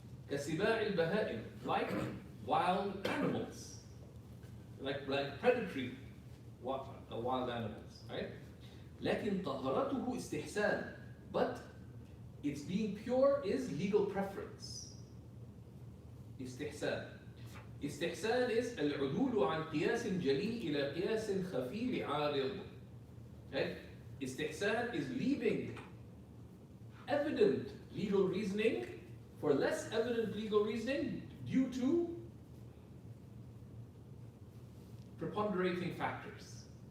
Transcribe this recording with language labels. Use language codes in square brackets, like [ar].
[en] كَسِبَاعِ الْبَهَائِمِ, like wild animals, like predatory wild animals, right? لكن طهارته استحسان, but its being pure is legal preference. [ar] استحسان. استحسان is العدول عن قياس جلي إلى قياس خفي لعارض. [en] Right? استحسان is leaving evident legal reasoning for less evident legal reasoning due to preponderating factors.